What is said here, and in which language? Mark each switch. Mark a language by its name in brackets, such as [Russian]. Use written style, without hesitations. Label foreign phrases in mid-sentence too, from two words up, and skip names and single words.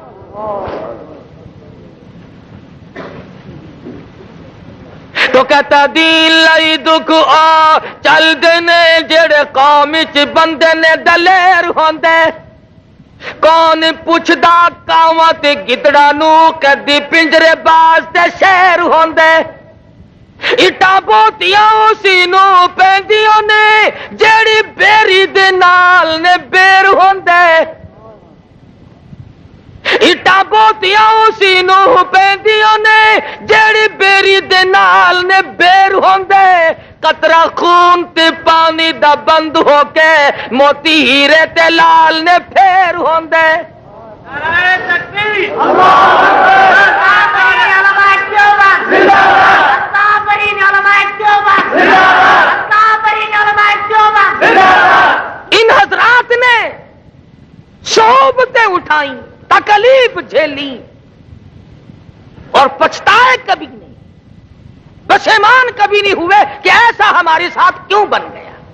[Punjabi] تو کہتا دین لئی دکھ آ چل دنے جڑے قوم وچ بندے نے دلیر ہوندے. کون پوچھدا کاواں تے گدڑاں نو کدی پنجرے باز تے شیر ہوندے. اٹا بوتیاں اسی نو پیندیاں نے جیڑی بیری دے نال نے بیر ہوندے. اٹا بوتیاں اسی نو پیندیاں نے جیڑی بیری دے نال نے بیر ہوندے. قطرہ خون تے پانی دا بند ہو کے موتی ہیرے تے لال نے پھیر ہوندے. [Urdu] ان حضرات نے صحبتیں اٹھائیں, تکلیف جھیلی اور پچھتائے کبھی نہیں, پشیمان کبھی نہیں ہوئے کہ ایسا ہمارے ساتھ کیوں بن گیا.